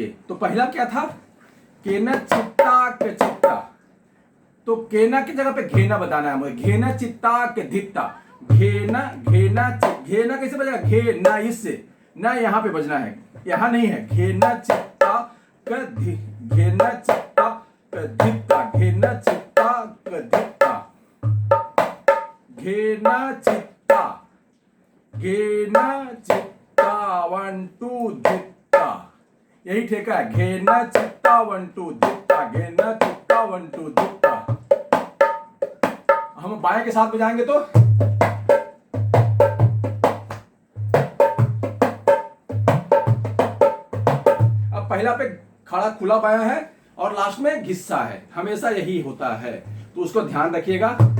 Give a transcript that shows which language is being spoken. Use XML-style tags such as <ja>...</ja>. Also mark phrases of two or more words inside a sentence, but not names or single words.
<hi>तो पहला क्या था, केना चित्ता के चित्ता, तो केना की जगह पे घेना बताना है मुझे, घेना चित्ता के धित्ता घेना घेना घेना कैसे बजेगा? घे ना, इससे ना यहाँ पे बजना है, यहाँ नहीं है। घेना चित्ता क धी, घेना चित्ता क धित्ता, घेना चित्ता क धित्ता, घेना चित्ता, घेना चित्ता 1 2 धित्ता, यही ठेका है। घेना चित्ता 1 2 धित्ता, घेना चित्ता 1 2 धित्ता। हम बाएं के साथ बजाएंगे तो अब पहला पे खड़ा खुला पाया है और लास्ट में घिस्सा है, हमेशा यही होता है, तो उसको ध्यान रखिएगा।</hi>